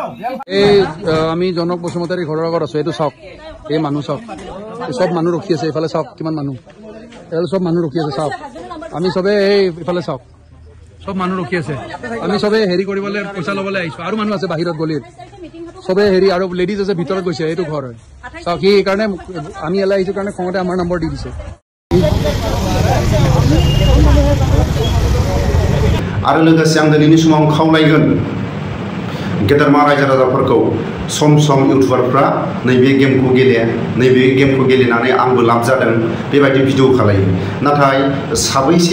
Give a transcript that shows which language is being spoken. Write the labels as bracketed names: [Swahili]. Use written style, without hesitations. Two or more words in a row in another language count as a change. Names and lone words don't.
[Assamese] এই আমি জনক বসুমতাৰী ঘৰৰ আগত আছো এইটো চাওক এই মানুহ চাওক সব মানুহ ৰখি আছে এইফালে চাওক কিমান মানুহ এল সব মানুহ ৰখি আছে চাওক আমি সবে এই ইফালে চাওক সব মানুহ ৰখি আছে আমি সবে হেৰি কৰিবলৈ পইচা ল'বলৈ আহিছো আৰু মানুহ আছে বাহিৰত গলিত সবে হেৰি আৰু লেডিজ আছে ভিতৰত গৈছে এইটো ঘৰ হয় চাওক সি এইকাৰণে আমি এলাই আহিছো কাৰণে খঙতে আমাৰ নম্বৰ দি দিছে [Bodo] आरो लोगोसे आं दिनैनि समाव खावलायगोन गेदेरमा रायजो राजाफोरखौ सम सम इउटुबारफ्रा नैबे गेमखौ गेले नैबे गेमखौ गेलेनानै आंबो लाब जादों बेबायदि भिडिअ खालायो नाथाय साबैसे